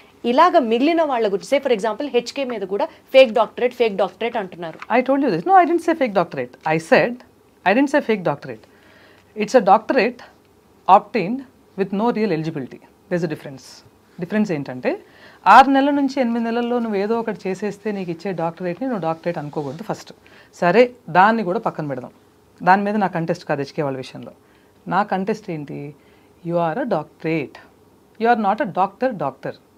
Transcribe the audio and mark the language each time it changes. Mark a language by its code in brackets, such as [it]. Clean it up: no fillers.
[te] ఇలాగ మిగిలిన వాళ్ళ గురించి [en] say for example [te] హెచ్కే మీద కూడా ఫేక్ డాక్టరేట్ అంటున్నారు. [en] I told you this. No, I didn't say fake doctorate. I didn't say fake doctorate. It's a doctorate obtained with no real eligibility. There's a difference. [te] Difference ఏంటంటే 6 నెలల నుంచి 8 నెలల్లో నువ్వు ఏదో ఒకటి చేసేస్తే నీకు ఇచ్చే డాక్టరేట్ని నువ్వు డాక్టరేట్ అనుకోకూడదు ఫస్ట్. సరే దాన్ని కూడా పక్కన పెడదాం. దాని మీద నా కంటెస్ట్ కాదు హెచ్కే వాళ్ళ విషయంలో. నా కంటెస్ట్ ఏంటి? [en] You are a doctorate, you are not a doctor.